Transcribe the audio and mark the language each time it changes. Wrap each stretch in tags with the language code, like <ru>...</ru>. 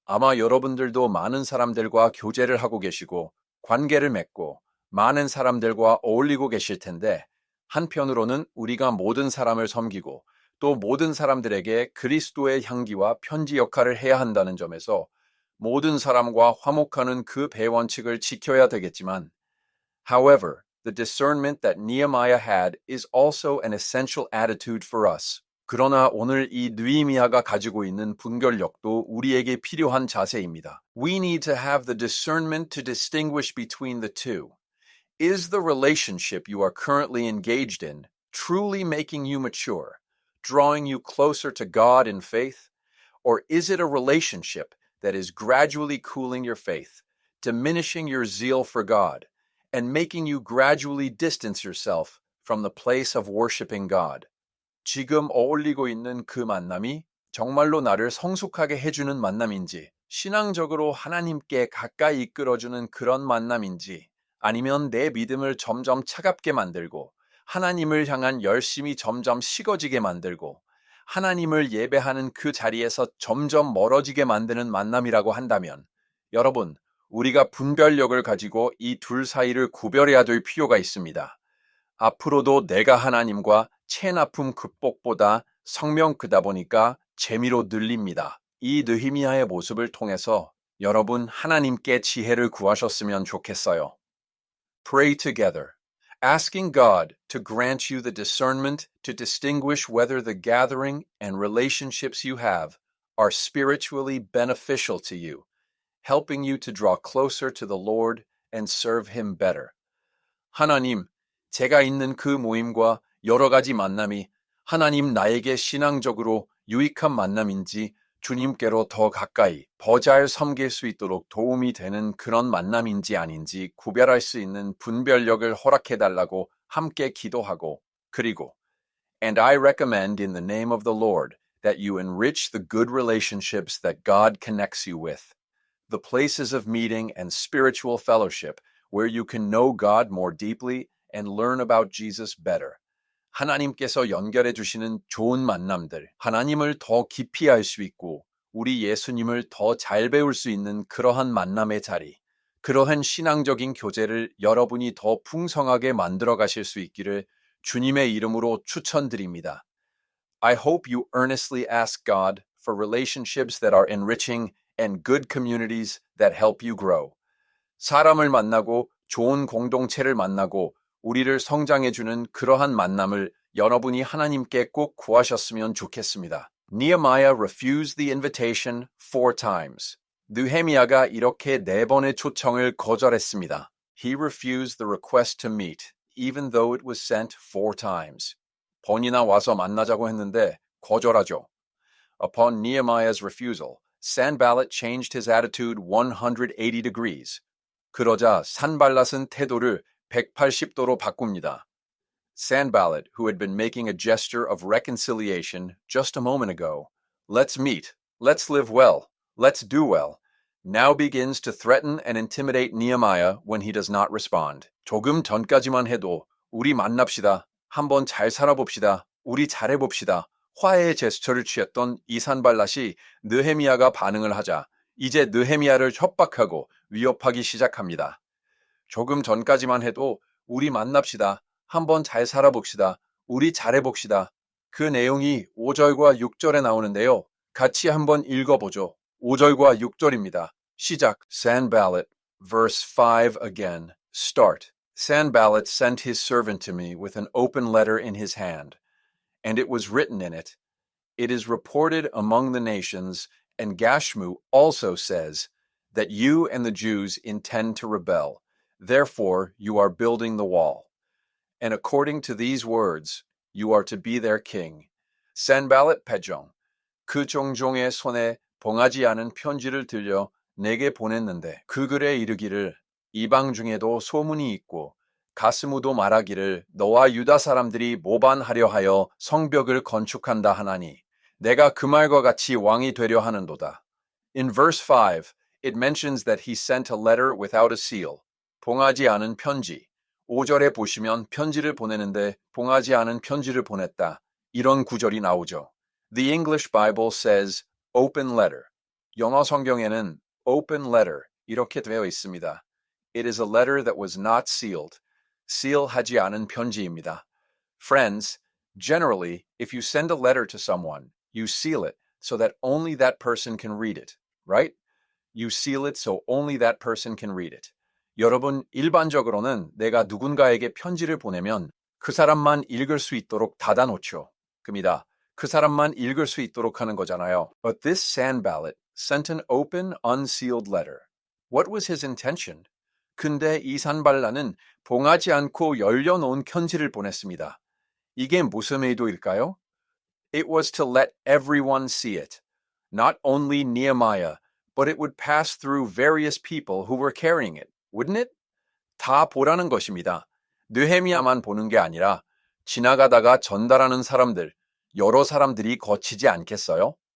<ko>아마 여러분들도 많은 사람들과 교제를 하고 계시고 관계를 맺고 많은 사람들과 어울리고 계실 텐데 한편으로는 우리가 모든 사람을 섬기고 또 모든 사람들에게 그리스도의 향기와 편지 역할을 해야 한다는 점에서 모든 사람과 화목하는 그 배원칙을 지켜야 되겠지만,</ko> <en>however, the discernment that Nehemiah had is also an essential attitude for us.</en> <ko>그러나 오늘 이 느헤미야가 가지고 있는 분별력도 우리에게 필요한 자세입니다.</ko> <en>We need to have the discernment to distinguish between the two. Is the relationship you are currently engaged in truly making you mature, drawing you closer to God in faith? Or is it a relationship that is gradually cooling your faith, diminishing your zeal for God, and making you gradually distance yourself from the place of worshiping God?</en> <ko>지금 어울리고 있는 그 만남이 정말로 나를 성숙하게 해주는 만남인지, 신앙적으로 하나님께 가까이 이끌어주는 그런 만남인지, 아니면 내 믿음을 점점 차갑게 만들고 하나님을 향한 열심이 점점 식어지게 만들고 하나님을 예배하는 그 자리에서 점점 멀어지게 만드는 만남이라고 한다면 여러분, 우리가 분별력을 가지고 이 둘 사이를 구별해야 될 필요가 있습니다. 앞으로도 내가 하나님과 체나품 극복보다 성명 그다 보니까 재미로 늘립니다. 이 느히미야의 모습을 통해서 여러분 하나님께 지혜를 구하셨으면 좋겠어요.</ko> <en>Pray together, asking God to grant you the discernment to distinguish whether the gathering and relationships you have are spiritually beneficial to you, helping you to draw closer to the Lord and serve Him better.</en> <ko>하나님, 제가 있는 그 모임과 여러 가지 만남이 하나님 나에게 신앙적으로 유익한 만남인지 주님께로 더 가까이, 더 잘 섬길 수 있도록 도움이 되는 그런 만남인지 아닌지 구별할 수 있는 분별력을 허락해달라고 함께 기도하고, 그리고</ko> <en>And I recommend in the name of the Lord that you enrich the good relationships that God connects you with, the places of meeting and spiritual fellowship where you can know God more deeply and learn about Jesus better.</en> <ko>하나님께서 연결해 주시는 좋은 만남들, 하나님을 더 깊이 알 수 있고 우리 예수님을 더 잘 배울 수 있는 그러한 만남의 자리, 그러한 신앙적인 교제를 여러분이 더 풍성하게 만들어 가실 수 있기를 주님의 이름으로 추천드립니다.</ko> <en>I hope you earnestly ask God for relationships that are enriching and good communities that help you grow.</en> <ko>사람을 만나고 좋은 공동체를 만나고 우리를 성장해주는 그러한 만남을 여러분이 하나님께 꼭 구하셨으면 좋겠습니다.</ko> <en>Nehemiah refused the invitation 4 times.</en> <ko>느헤미야가 이렇게 4번의 초청을 거절했습니다.</ko> <en>He refused the request to meet, even though it was sent 4 times.</en> <ko>번이나 와서 만나자고 했는데 거절하죠.</ko> <en>Upon Nehemiah's refusal, Sanballat changed his attitude 180 degrees.</en> <ko>그러자 산발랏은 태도를 180도로 바꿉니다.</ko> <en>Sanballat, who had been making a gesture of reconciliation just a moment ago, let's meet, let's live well, let's do well, now begins to threaten and intimidate Nehemiah when he does not respond.</en> <ko>조금 전까지만 해도 우리 만납시다, 한번 잘 살아봅시다, 우리 잘해봅시다, 화해의 제스처를 취했던 이 산발랏이 느헤미야가 반응을 하자 이제 느헤미야를 협박하고 위협하기 시작합니다. 조금 전까지만 해도 우리 만납시다. 한번 잘 살아봅시다. 우리 잘해봅시다. 그 내용이 5절과 6절에 나오는데요. 같이 한번 읽어보죠. 5절과 6절입니다. 시작.</ko> <en>Sanballat, verse 5 again. Start. Sanballat sent his servant to me with an open letter in his hand, and it was written in it, It is reported among the nations, and Gashmu also says, that you and the Jews intend to rebel. Therefore, you are building the wall. And according to these words, you are to be their king.</en> <ko>Sanballat Pejong, 그 종종의 손에 봉하지 않은 편지를 들려 내게 보냈는데 그 글에 이르기를 이방 중에도 소문이 있고 가스무도 말하기를 너와 유다 사람들이 모반하려 하여 성벽을 건축한다 하나니 내가 그 말과 같이 왕이 되려 하는도다.</ko> <en>In verse 5, it mentions that he sent a letter without a seal.</en> <ko>봉하지 않은 편지. 5절에 보시면 편지를 보내는데 봉하지 않은 편지를 보냈다. 이런 구절이 나오죠.</ko> <en>The English Bible says open letter.</en> <ko>영어 성경에는</ko> <en>open letter</en> <ko>이렇게 되어 있습니다.</ko> <en>It is a letter that was not sealed.</en> <ko>seal하지 않은 편지입니다.</ko> <en>Friends, generally, if you send a letter to someone, you seal it so that only that person can read it, right? You seal it so only that person can read it.</en> <ko>여러분, 일반적으로는 내가 누군가에게 편지를 보내면 그 사람만 읽을 수 있도록 닫아놓죠. 그입니다. 그 사람만 읽을 수 있도록 하는 거잖아요.</ko> <en>But this Sanballat sent an open, unsealed letter. What was his intention?</en> <ko>근데 이 산발라는 봉하지 않고 열려놓은 편지를 보냈습니다. 이게 무슨 의도일까요?</ko> <en>It was to let everyone see it. Not only Nehemiah, but it would pass through various people who were carrying it. Wouldn't it?</en> <ko>다 보라는 것입니다. 느헤미야만 보는 게 아니라 지나가다가 전달하는 사람들, 여러 사람들이 거치지 않겠어요?</ko>